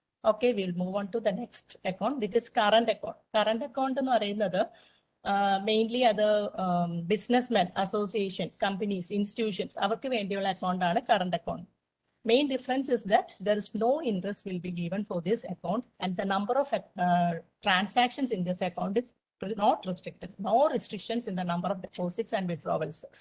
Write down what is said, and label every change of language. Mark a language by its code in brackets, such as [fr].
[en] Okay, we'll move on to the next account. This is current account. [ml] Current account എന്ന് പറയുന്നത് mainly അത് businessmen association companies institutions അവർക്ക് വേണ്ടിയുള്ള account ആണ് current account. [en] Main difference is that there is no interest will be given for this account, and the number of transactions in this account is not restricted. No restrictions in the number of deposits and withdrawals.